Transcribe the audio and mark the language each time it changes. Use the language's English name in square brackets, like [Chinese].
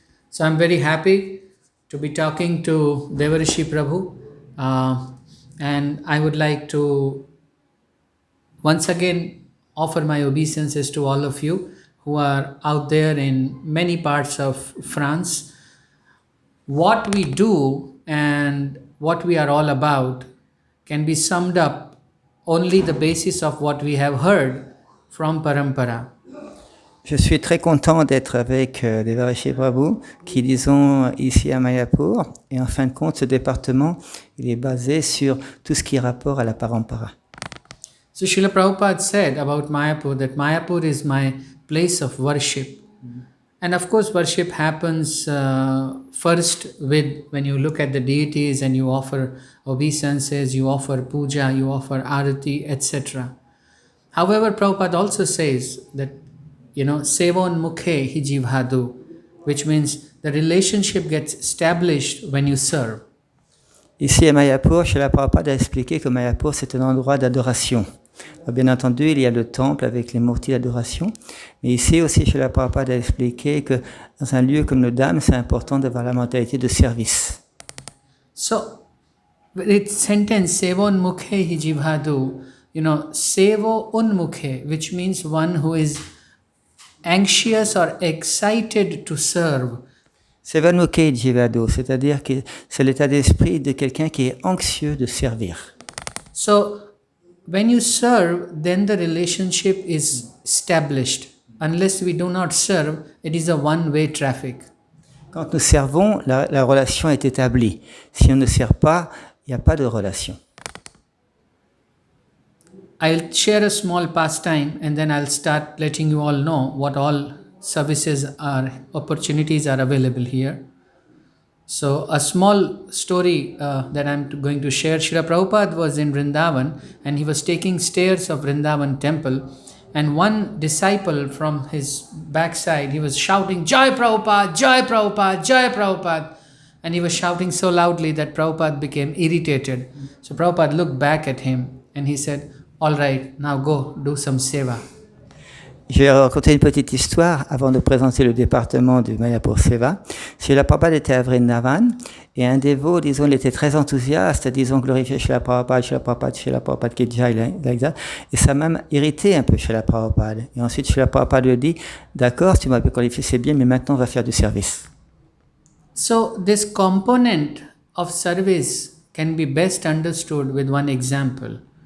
[English] So I'm very happy to be talking to Devarishi Prabhu, and I would like to once again offer my obeisances to all of you who are out there in many parts of France. What we do and what we are all about can be summed up only the basis of what we have heard from Parampara. [French] Je suis très content d'être avec Devarishi Prabhu, qui disons ici à Mayapur. Et en fin de compte, ce département, il est basé sur tout ce qui est rapport à la Parampara. [English] So Srila Prabhupada said about Mayapur that Mayapur is my place of worship. And of course, worship happens first when you look at the deities and you offer obeisances, you offer puja, you offer arati, etc. However, Prabhupada also says that, [Sanskrit] sevon mukhe hi jivhadu, [English] which means the relationship gets established when you serve. [French] Ici à Mayapur, Srila Prabhupada a expliqué que Mayapur, c'est un endroit d'adoration. Bien entendu, il y a le temple avec les murtis d'adoration, mais ici aussi, Srila Prabhupada a expliqué que dans un lieu comme le Dham, c'est important d'avoir la mentalité de service. [English] So, with sentence, [Sanskrit] Sevon Mukhe hi jivhadu, Sevo Unmukhe, [English] which means one who is anxious or excited to serve. [Sanskrit] Sevan Mukhe jivhadu, [French] c'est-à-dire que c'est l'état d'esprit de quelqu'un qui est anxieux de servir. [English] So, when you serve, then the relationship is established. Unless we do not serve, it is a one-way traffic. [French] Quand nous servons, la relation est établie. Si on ne sert pas, il n'y a pas de relation. [English] I'll share a small pastime and then I'll start letting you all know what all services opportunities are available here. So a small story that I'm going to share. Srila Prabhupada was in Vrindavan and he was taking stairs of Vrindavan temple, and one disciple from his backside, he was shouting, Jai Prabhupada, Jai Prabhupada, Jai Prabhupada. And he was shouting so loudly that Prabhupada became irritated. So Prabhupada looked back at him and he said, all right, now go do some seva. [French] Je vais raconter une petite histoire avant de présenter le département du Mayapur Seva. Srila Prabhupada était à Vrindavan et un dévot, disons, il était très enthousiaste, disons, glorifier Srila Prabhupada qui est déjà [English] like that. [French] Et ça m'a même irrité un peu Srila Prabhupada. Et ensuite, Srila Prabhupada lui dit, d'accord, tu m'as qualifié, c'est bien, mais maintenant on va faire du service. [English] So this component of service can be best understood with one example.